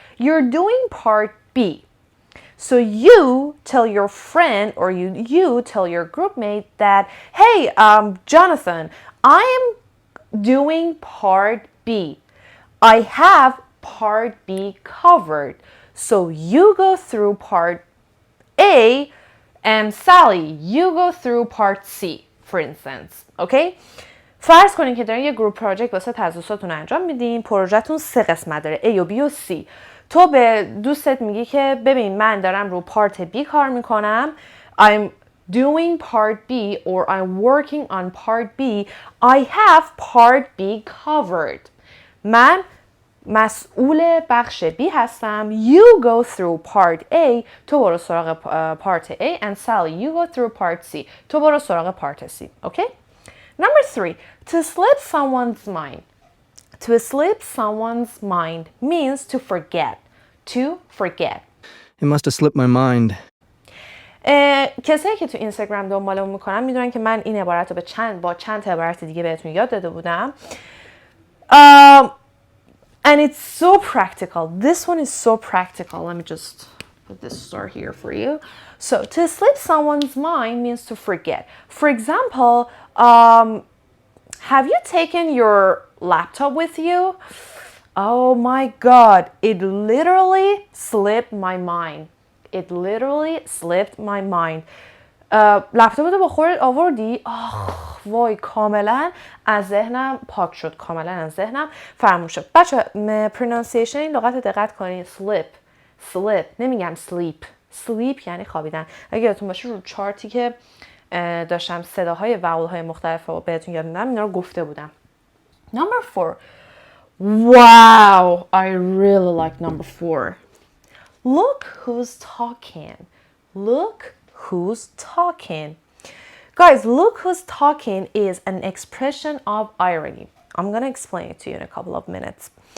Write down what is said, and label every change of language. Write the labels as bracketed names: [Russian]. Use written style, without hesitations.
[English] You're doing Part B. So you tell your friend or you tell your groupmate that, hey, Jonathan, I am doing Part B. I have Part B covered. So you go through Part A and Sally, you go through Part C, for instance. Okay? [Persian] فرض کنین که دارین یه گروپ پروژکت واسه تدریساتون انجام میدین. پروژهتون 3 قسمت داره، A و B و C. تو به دوستت میگی که ببین من دارم رو پارت B کار میکنم. [English] I'm doing part B or I'm working on part B. I have part B covered. [Persian] من مسئول بخش B هستم. [English] You go through part A. [Persian] تو برو سراغ پارت A [English] and Sally, you go through part C. [Persian] تو برو سراغ پارت C. Okay? [English] Number 3, to slip someone's mind. To slip someone's mind means to forget. To forget. It must have slipped my mind. [Persian] کسایی که تو اینستاگرام دنبالمون میکنن میدونن که من این عبارت رو با چند تا عبارت دیگه بهتون یاد داده بودم. [English] And it's so practical. This one is so practical. Let me just put this star here for you. So to slip someone's mind means to forget. For example, have you taken your laptop with you? Oh my God, it literally slipped my mind. It literally slipped my mind. [Persian] لپتاپتو با خودت آوردی؟ وای کاملا از ذهنم پاک شد، کاملا از ذهنم فراموش شد. بچه پرونانسیشن این لغت رو دقت کنید. slip نمیگم sleep. sleep یعنی خوابیدن. اگه یادتون باشه رو چارتی که داشتم صداهای وول های مختلف رو بهتون یاد میدم اینا رو گفته بودم. [English] Number 4. Wow, I really like number 4. Look who's talking. Look who's talking. Guys, look who's talking is an expression of irony. I'm going to explain it to you in a couple of minutes.